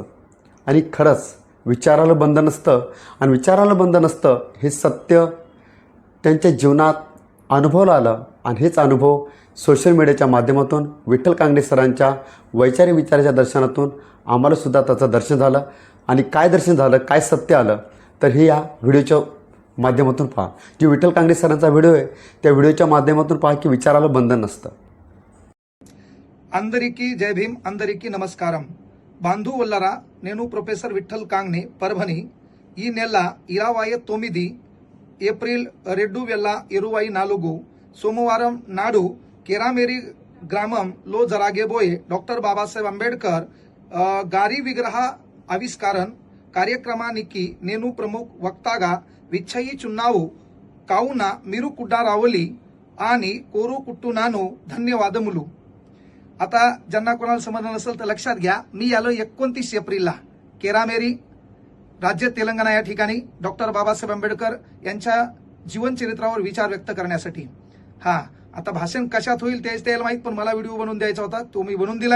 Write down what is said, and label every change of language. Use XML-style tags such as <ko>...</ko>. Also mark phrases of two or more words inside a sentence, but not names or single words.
<mr>आणि खरंच विचाराला बंधन नसतं आणि विचाराला बंधन नसतं हे सत्य त्यांच्या जीवनात अनुभवलं आलं आणि हेच अनुभव</mr> <en>social media</en> <mr>माध्यमातून विठ्ठल कांगणे सरांच्या वैचारिक विचाराच्या दर्शनातून आम्हालासुद्धा त्याचं दर्शन झालं. आणि काय दर्शन झालं, काय सत्य आलं तर हे या व्हिडिओच्या माध्यमातून पहा. जे विठ्ठल कांगणे सरांचा व्हिडिओ आहे त्या व्हिडिओच्या माध्यमातून पहा की विचाराला बंधन नसतं.</mr> <te>అందరికీ జై భీమ్, అందరికీ నమస్కారం. బంధువులరా, నేను ప్రొఫెసర్ విఠల్ కాంగ్నే పర్భని. ఈ నెల 29 ఏప్రిల్ 2024 సోమవారం నాడు కేరామేరి గ్రామంలో జరగబోయే డాక్టర్ బాబాసాహెబ్ అంబేద్కర్ గారి విగ్రహ ఆవిష్కరణ కార్యక్రమానికి నేను ప్రముఖ వక్తగా విచ్చేయుచున్నాను. కావున మీరు కూడా రావాలి అని కోరుకుంటున్నాను. ధన్యవాదములు.</te> <mr>आता ज्यांना कोणाला समजलं नसेल तर लक्षात घ्या, मी आलो 29 एप्रिलला केरामेरी राज्य तेलंगणा या ठिकाणी डॉक्टर बाबासाहेब आंबेडकर यांच्या जीवनचरित्रावर विचार व्यक्त करण्यासाठी. आता भाषण कशात होईल तेच त्याला माहीत, पण मला व्हिडिओ बनवून द्यायचा होता, तो मी बनवून दिलाय.</mr>